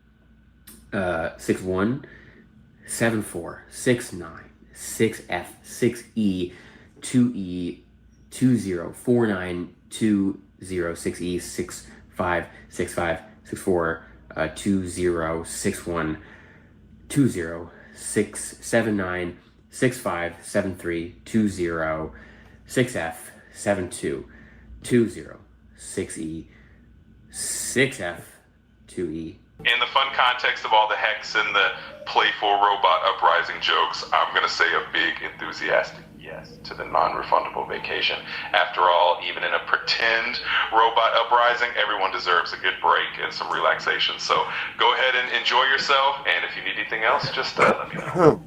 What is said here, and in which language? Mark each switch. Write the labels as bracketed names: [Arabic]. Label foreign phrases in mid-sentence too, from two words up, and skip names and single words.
[English] 61 74 69 6F 6E 2E 20 49 20 6E 65 65 64 20 61 20 6 79 65 73 20 6F 72 20 6E 6F 2E. In the fun context of all the hex and the playful robot uprising jokes, I'm going to say a big enthusiastic yes to the non-refundable vacation. After all, even in a pretend robot uprising, everyone deserves a good break and some relaxation. So go ahead and enjoy yourself, and if you need anything else, just let me know.